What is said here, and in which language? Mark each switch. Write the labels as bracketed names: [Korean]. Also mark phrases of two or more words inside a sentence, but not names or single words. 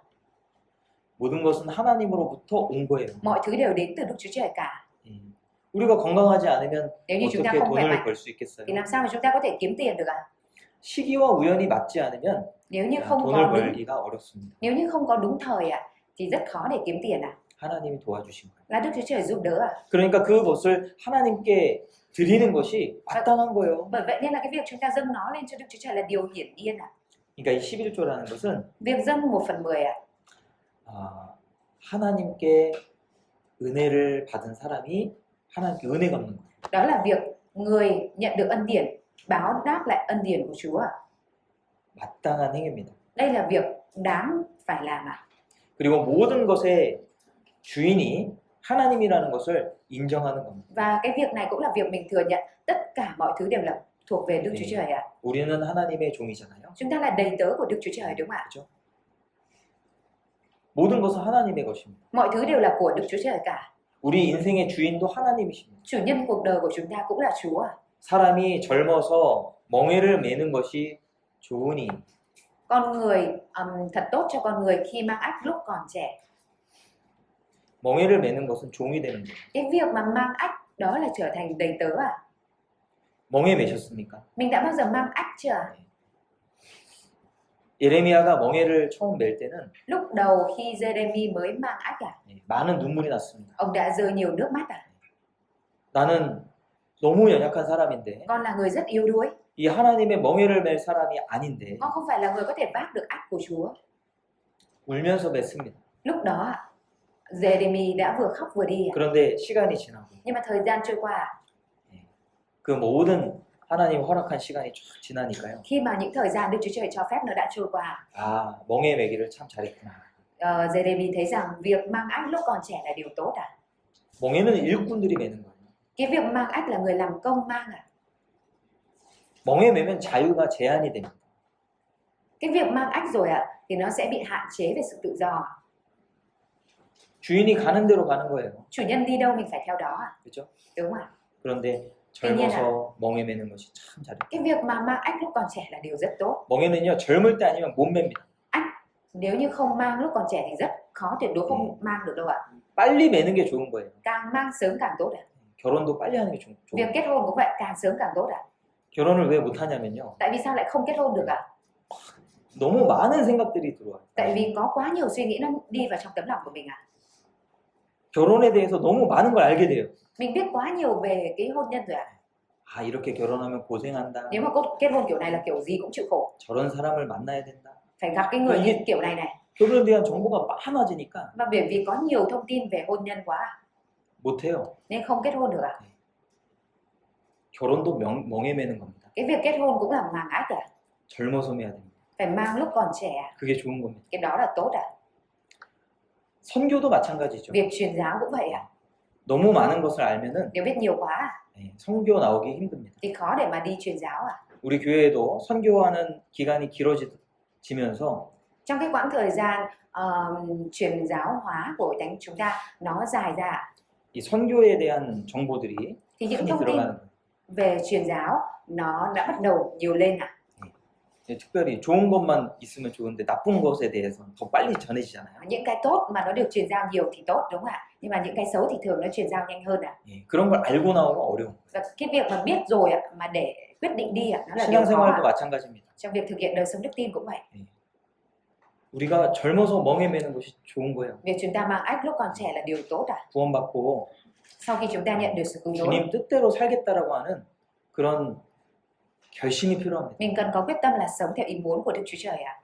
[Korean] 모든 것은 하나님으로부터 온 거예요. [Vietnamese] Mọi thứ đều đến từ Đức Chúa Trời cả. [Korean] 예. 우리가 건강하지 않으면 [Vietnamese] Nếu như chúng ta [Korean] 어떻게 [Vietnamese] không khỏe [Korean] 돈을 [Vietnamese] mạnh [Korean] 벌 수 있겠어요? [Vietnamese] thì làm sao mà chúng ta có thể kiếm tiền được à. [Korean] 시기와 우연이 맞지 않으면 [Vietnamese] Nếu như không [Korean] 돈을 [Vietnamese] có đúng, [Korean] 벌기가 어렵습니다. [Vietnamese] nếu như không có đúng thời à thì rất khó để kiếm tiền à. [Korean] 하나님이 도와주신 거예요. [Vietnamese] Là Đức Chúa Trời giúp đỡ à. [Korean] 그러니까 그것을 하나님께 드리는 것이 마땅한 거예요. [Vietnamese] Bởi vậy nên là cái việc chúng ta dâng nó lên cho Đức Chúa Trời là điều hiển nhiên à. [Korean] 그러니까 이 11조라는 것은 [Vietnamese] Việc dâng 1/10 à. [Korean] 하나님께 은혜를 받은 사람이 하나님께 은혜 갚는 거예요. [Vietnamese] Đó là việc người nhận được ân điển báo đáp lại ân điển của Chúa à. [Korean] 마땅한 행위입니다. [Vietnamese] Đây là việc đáng phải làm à. [Korean] 그리고 모든 것의 주인이 하나님이라는 것을 인정하는 겁니다. [Vietnamese] Và cái việc này cũng là việc mình thừa nhận tất cả mọi thứ đều là thuộc về Đức Chúa Trời à. [Korean] 우리는 하나님의 종이잖아요. [Vietnamese] Chúng ta là đầy tớ của Đức Chúa Trời đúng không ạ? [Korean] 그렇죠? 모든 것은 하나님의 것입니다. [Vietnamese] Mọi thứ đều là của Đức Chúa Trời cả. [Korean] 우리 인생의 주인도 하나님이십니다. [Vietnamese] Chủ nhân cuộc đời của chúng ta cũng là Chúa à. [Korean] 사람이 젊어서 멍에를 매는 것이 좋으니 [Vietnamese] Con người thật tốt cho con người khi mang ách lúc còn trẻ. [Korean] 멍에를 매는 것은 종이 되는 거예요. [Vietnamese] Cái việc mà mang ách đó là trở thành đầy tớ à. [Korean] 멍에 매셨습니까? [Vietnamese] Mình đã bao giờ mang ách chưa? [Korean] 예레미야가 멍에를 처음 맬 때는 [Vietnamese] Lúc đầu khi Jeremy mới mang ách à, [Korean] 많은 눈물이 났습니다. [Vietnamese] ông đã rơi nhiều nước mắt à. [Korean] 나는 너무 연약한 사람인데 [Vietnamese] Con là người rất yếu đuối, [Korean] 이 하나님의 멍에를 맬 사람이 아닌데 [Vietnamese] con không phải là người có thể vác được ách của Chúa. [Korean] 울면서 맸습니다. [Vietnamese] Lúc đó Jeremy đã vừa khóc vừa đi. [Korean] 그런데 시간이 지나고 [Vietnamese] Nhưng mà thời gian trôi qua, [Korean] 그 모든 하나님 허락한 시간이 쫙 지나니까요. [Vietnamese] khi mà những thời gian Đức Chúa Trời cho phép nó đã trôi qua, [Korean] 아, 멍에 매기를 참 잘했구나. [Vietnamese] Jeremy thấy rằng việc mang ách lúc còn trẻ là điều tốt à. [Korean] 멍에는 일꾼들이 매는 거예요. [Vietnamese] Cái việc mang ách là người làm công mang à. [Korean] 멍에 매면 자유가 제한이 됩니다. [Vietnamese] Cái việc mang ách rồi ạ thì nó sẽ bị hạn chế về sự tự do. [Korean] 주인이 가는 대로 가는 거예요. [Vietnamese] Chủ nhân đi đâu mình phải theo đó à. [Korean] 그렇죠? [Vietnamese] Đúng không ạ? [Korean] 그런데 젊어서 멍에 매는 것이 참 잘해요. [Vietnamese] Cái việc mà mang ách lúc còn trẻ là điều rất tốt. [Korean] 멍에는요 젊을 때 아니면 못 맵니다. [Vietnamese] Nếu như không mang lúc còn trẻ thì rất khó, tuyệt đối không mang được đâu ạ. [Korean] 빨리 매는 게 좋은 거예요. [Vietnamese] Càng mang sớm càng tốt ạ. [Korean] 결혼도 빨리 하는 게 좋은 [Vietnamese] Việc [Korean] 거예요. [Vietnamese] kết hôn cũng vậy, càng sớm càng tốt ạ. [Korean] 결혼을 왜 못 하냐면요. [Vietnamese] Tại vì sao lại không kết hôn được ạ? [Korean] 너무 많은 생각들이 들어와요. [Vietnamese] Tại vì có quá nhiều suy nghĩ nó đi vào trong tấm lòng của mình ạ. [Korean] 결혼에 대해서 너무 많은 걸 알게 돼요. [Vietnamese] Mình biết quá nhiều về cái hôn nhân rồi ạ. [Korean] 아, 이렇게 결혼하면 고생한다. [Vietnamese] Nếu mà kết hôn kiểu này là kiểu gì cũng chịu khổ. [Korean] 저런 사람을 만나야 된다. [Vietnamese] Phải gặp cái người như kiểu này này. [Korean] 결혼에 대한 정보가 많아지니까 [Vietnamese] Và bởi vì có nhiều thông tin về hôn nhân quá [Korean] 못해요. [Vietnamese] nên không kết hôn được ạ. [Korean] 결혼도 멍에 매는 겁니다. [Vietnamese] Cái việc kết hôn cũng là mang ách ạ. [Korean] 젊어서 매야 됩니다. [Vietnamese] Phải mang lúc còn trẻ. [Korean] 그게 좋은 겁니다. [Vietnamese] Cái đó là tốt ạ. [Korean] 선교도 마찬가지죠. [Vietnamese] Việc truyền giáo cũng vậy ạ. [Korean] 너무 많은 것을 알면은 [Vietnamese] Nếu biết nhiều quá [Korean] 선교 나오기 힘듭니다. [Vietnamese] thì khó để mà đi truyền giáo ạ. [Korean] 우리 교회도 선교하는 기간이 길어지면서 [Vietnamese] Trong cái quãng thời gian truyền giáo hóa của Thánh chúng ta nó dài ra ạ. [Korean] 이 선교에 대한 정보들이 [Vietnamese] Thì những [Korean] 많이 [Vietnamese] thông tin [Korean] 들어가는 거예요. [Vietnamese] về truyền giáo nó đã bắt đầu nhiều lên ạ. [Korean] 특별히 좋은 것만 있으면 좋은데 나쁜 것에 대해서는 더 빨리 전해지잖아요. [Vietnamese] Những cái tốt mà nó được truyền giao nhiều thì tốt đúng không ạ? Nhưng mà những cái xấu thì thường nó truyền giao nhanh hơn ạ. [Korean] 예, 그런 걸 알고 나오면 어려운 거예요. [Vietnamese] Và cái việc mà biết rồi ạ, mà để quyết định đi ạ, nó là điều khó [Korean] 신앙생활도 [Vietnamese] ạ. [Korean] 마찬가지입니다. [Vietnamese] Trong việc thực hiện đời sống đức tin cũng vậy. [Korean] 우리가 젊어서 멍에 매는 것이 좋은 거예요. [Vietnamese] Việc chúng ta mang ách lúc còn trẻ là điều tốt ạ. [Korean] 구원받고 [Vietnamese] Sau khi chúng ta nhận được sự cứu rỗi, [Korean] 주님 뜻대로 살겠다라고 하는 그런 결심이 필요합니다. [Vietnamese] mình cần có quyết tâm là sống theo ý muốn của Đức Chúa Trời ạ.